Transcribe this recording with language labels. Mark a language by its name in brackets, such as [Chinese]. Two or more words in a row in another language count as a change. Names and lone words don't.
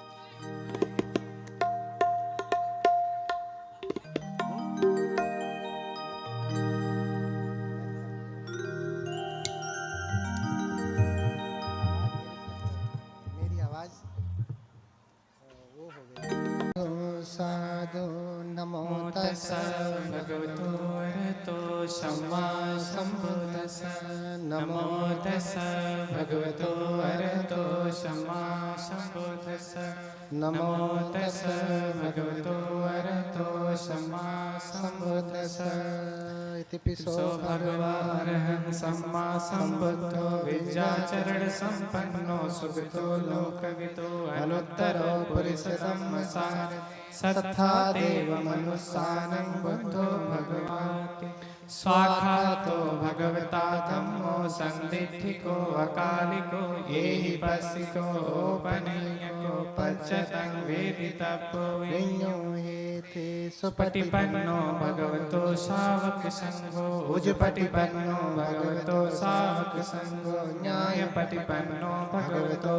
[Hindi] मेरी आवाज वो हो गई। [Pali] साधु नमो तस्सै भगवतो अरहतो सम्मा सम्बुद्दस्स। नमो तस्सै भगवतो अरहतो सम्मा सम्बुद्दस्स। नमो तस्सै भगवतो अरहतो सम्मा सम्बुद्दस्स। इतिपिसो भगवानः सम्मा सम्बुद्धो विद्याचरण संपन्नो सुगतो लोकविदो अनुत्तरो पुरुषोत्तमः सत्था देव मनुस्सानं बुद्धो भगवाति स्वाखातो भगवता धम्मो संदिठिको अकालिको येहि पस्सिको ओपनय्यको पच्चतं वेदितव्यो विඤ्ञो हेते सुपटिपन्नो भगवतो शावक संघो उजुपटिपन्नो भगवतो शावक संघो न्यायपटिपन्नो भगवतो